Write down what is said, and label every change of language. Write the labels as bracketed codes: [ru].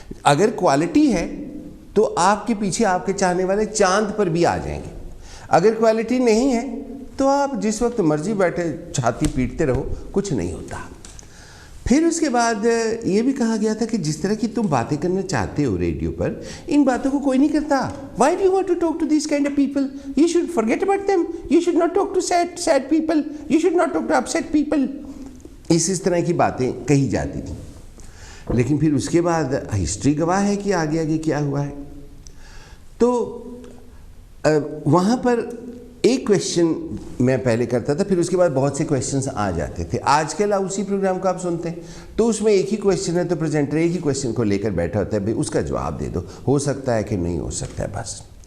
[hi] अगर क्वालिटी है तो आपके पीछे आपके चाहने वाले चांद पर भी आ जाएंगे, अगर क्वालिटी नहीं है तो आप जिस वक्त मर्जी बैठे छाती पीटते रहो, कुछ नहीं होता। फिर उसके बाद ये भी कहा गया था कि जिस तरह की तुम बातें करना चाहते हो रेडियो पर, इन बातों को कोई नहीं करता। [en] Why do you want to talk to these kind of people? You should forget about them. You should not talk to sad people. You should not talk to upset people. [hi] इस तरह की बातें कही जाती थी। लेकिन फिर उसके बाद हिस्ट्री गवाह है कि आगे आगे क्या हुआ है। तो वहाँ पर एक क्वेश्चन मैं पहले करता था, फिर उसके बाद बहुत से क्वेश्चंस आ जाते थे। आजकल उसी प्रोग्राम को आप सुनते हैं तो उसमें एक ही क्वेश्चन है, तो प्रेजेंटर एक ही क्वेश्चन को लेकर बैठा होता है, भाई उसका जवाब दे दो, हो सकता है कि नहीं हो सकता है, बस।